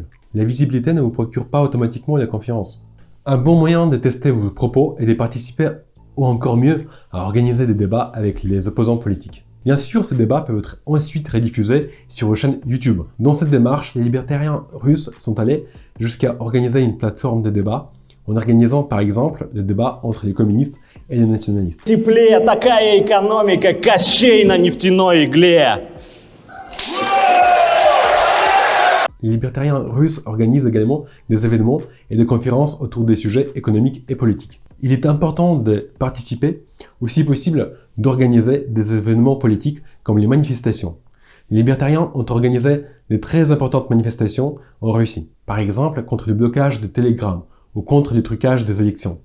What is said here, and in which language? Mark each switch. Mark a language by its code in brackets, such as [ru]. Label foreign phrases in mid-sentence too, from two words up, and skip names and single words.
[fr] La visibilité ne vous procure pas automatiquement la confiance. Un bon moyen de tester vos propos est de participer, ou encore mieux, à organiser des débats avec les opposants politiques. Bien sûr, ces débats peuvent être ensuite rediffusés sur vos chaînes YouTube. Dans cette démarche, les libertariens russes sont allés jusqu'à organiser une plateforme de débat en organisant par exemple le débat entre les communistes et les nationalistes. [ru] Теплее такая экономика, Кощей на нефтяной игле. [fr] Les libertariens russes organisent également des événements et des conférences autour des sujets économiques et politiques. Il est important de participer, ou si possible, d'organiser des événements politiques comme les manifestations. Les libertariens ont organisé de très importantes manifestations en Russie, par exemple contre le blocage de Telegram ou contre le trucage des élections.